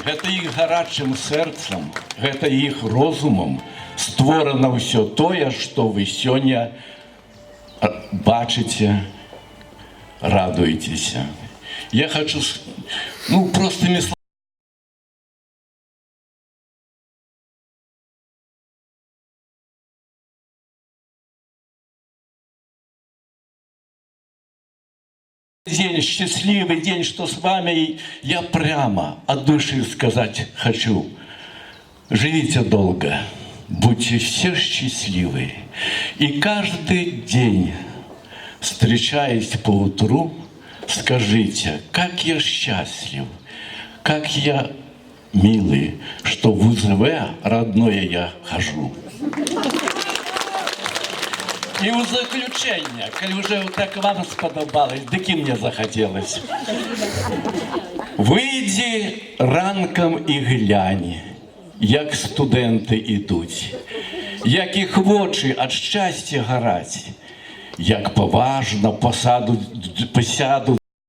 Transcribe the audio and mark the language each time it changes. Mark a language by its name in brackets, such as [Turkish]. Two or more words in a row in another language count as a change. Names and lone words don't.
[Russian] это их [Belarusian] гарачым сэрцам, [Russian] это их [Belarusian] розумам створана ўсё тое, што вы сёння бачыце, радуецеся. [Russian] Я хочу, простыми словами. День, счастливый день, что с вами, я прямо от души сказать хочу. Живите долго, будьте все счастливы. И каждый день, встречаясь поутру, скажите, как я счастлив, как я милый, что в УЗВ родное я хожу. [Belarusian] І ў заключэнне, калі ўжо так вам спадабалось, дык і мне захацелось. Выйдзі ранкам і глянь, як студэнты ідуць, як іх вочы ад шчасця гараць, як паважна пасядуць.